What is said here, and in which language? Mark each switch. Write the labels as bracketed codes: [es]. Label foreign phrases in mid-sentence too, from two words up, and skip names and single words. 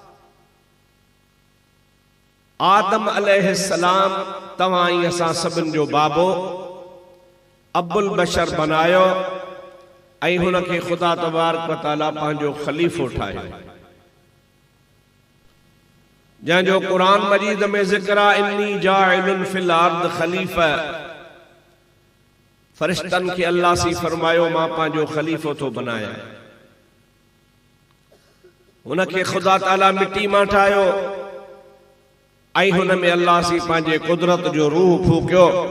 [sd] आदम अलैहिस्सलाम तव्हां ई असां सभिनि जो बाबो [ar] أبو البشر [sd] बनायो ऐं हुनखे ख़ुदा [ar] تبارك وتعالى [sd] पंहिंजो ख़लीफ़ो ठाहियो जंहिंजो क़ुरान मजीद में ज़िक्र आहे [ar] إني جاعل في الأرض خليفة. [sd] फ़रिश्तनि खे अल्लाह सी फरमायो मां पंहिंजो ख़लीफ़ो थो बनायां। हुनखे ख़ुदा ताला मिट्टी मां ठाहियो ऐं हुन में अल्लाह सी पंहिंजे कुदरत जो रूह फूकियो।